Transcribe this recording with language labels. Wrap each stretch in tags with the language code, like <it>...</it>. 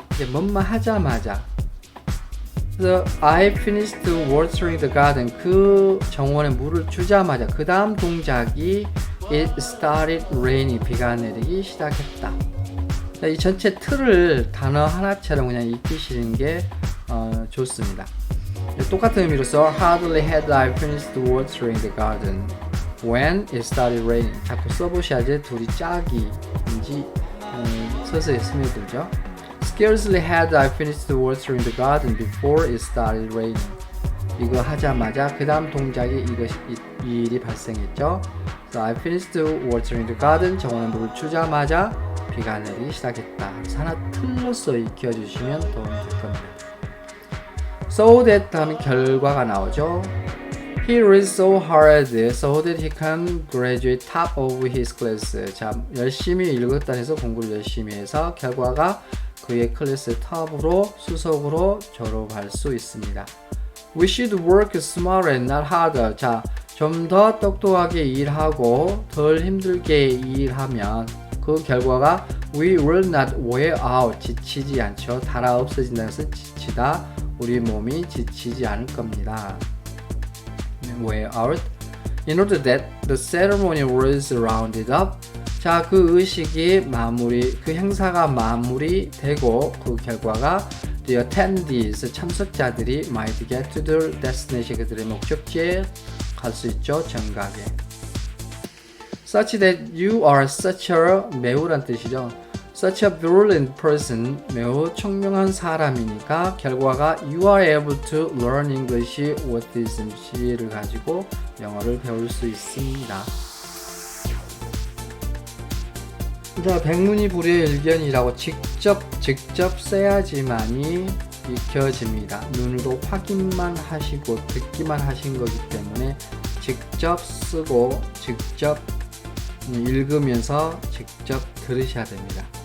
<ko>이제 뭔만 하자마자 그래서</ko> <en>I finished watering the garden</en> <ko>그 정원에 물을 주자마자 그 다음 동작이</ko> <en>It started raining</en> <ko>비가 내리기 시작했다. 이 전체 틀을 단어 하나처럼 그냥 익히시는 게 좋습니다. 똑같은 의미로서</ko> <en>Hardly had I finished watering the garden when it started raining.</en> <ko>자꾸 써보셔야지 둘이 짝이인지 서서히 스며들죠.</ko> <en>Scarcely had I finished watering the garden before it started raining.</en> <ko>이거 하자마자 그 다음 동작이 이 일이 발생했죠.</ko> <en>So I finished watering the garden.</en> <ko>정원에 물을 주자마자 비가 내리기 시작했다. 그래서 하나 틀로써 익혀주시면 도움이 될 겁니다.</ko> <en>So that</en> <ko>하면 결과가 나오죠.</ko> <en>He read so hard so that he can graduate top of his class.</en> <ko>자, 열심히 읽었다 해서 공부를 열심히 해서 결과가 그의 클래스 탑으로 수석으로 졸업할 수 있습니다.</ko> <en>We should work smarter and not harder.</en> <ko>자, 좀 더 똑똑하게 일하고 덜 힘들게 일하면 그 결과가</ko> <en>We will not wear out.</en> <ko>지치지 않죠. 달아 없어진다는 것은 지치다. 우리 몸이 지치지 않을 겁니다.</ko> <en>Wear out. In order that the ceremony was rounded up.</en> <ko>자, 그 의식이 그 행사가 마무리되고 그 결과가</ko> <en>The attendees,</en> <ko>참석자들이</ko> <en>might get to their destination,</en> <ko>그들의 목적지에 갈 수 있죠, 정각에.</ko> <en>Such that you are such a,</en> <ko>매우란 뜻이죠.</ko> <en>Such a brilliant person,</en> <ko>매우 총명한 사람이니까 결과가</ko> <en>You are able to learn English with this</en> <ko>MC를 가지고 영어를 배울 수 있습니다. 자, 백문이불유의 일견이라고 직접 써야지만이 익혀집니다. 눈으로 확인만 하시고 듣기만 하신 거기 때문에 직접 쓰고 직접 읽으면서 직접 들으셔야 됩니다.</ko>